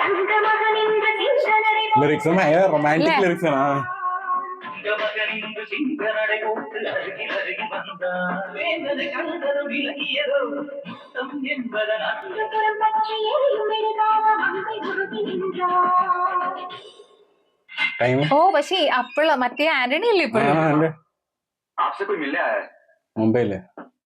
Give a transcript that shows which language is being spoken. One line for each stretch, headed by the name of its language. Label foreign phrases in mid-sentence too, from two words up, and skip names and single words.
Malayalam: ലിറിക്സും റൊമാൻറ്റിക് ലിറിക്സ് ആണ്.
Tamil: மகனின்று சிங்க நடை போட்டு அருகில் அருகில் வந்தான். வேந்தது கண்டதும் விலகியதோ முத்தம் என்பதனால்.
Malayalam: ടൈം ഓ പക്ഷേ അപ്പോഴ മറ്റേ ആന്റണി അല്ലേ ഇപ്പോഴും? മുംബൈയില്